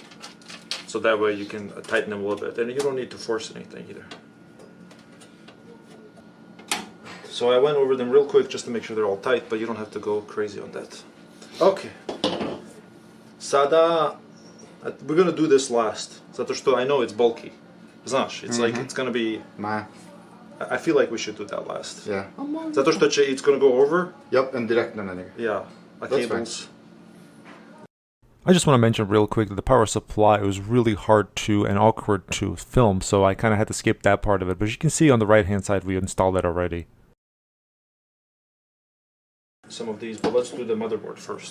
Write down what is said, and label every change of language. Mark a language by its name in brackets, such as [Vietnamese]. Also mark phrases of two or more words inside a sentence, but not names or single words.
[English] So that way you can tighten them a little bit. And you don't need to force anything either. So I went over them real quick just to make sure they're all tight, but you don't have to go crazy on that. Okay. Sada, we're gonna do this last. [Serbian] Zato što [English] I know it's bulky. Znaš, it's like it's gonna be. I feel like we should do that last. Yeah. [Serbian] Zato što [English] it's gonna go over. Yep, and [Serbian] directno na njega. [English] Yeah, cables. I just want to mention real quick that the power supply was really hard to and awkward to film, so I kind of had to skip that part of it. But as you can see on the right hand side, we installed it already. Some of these, but let's do the motherboard first.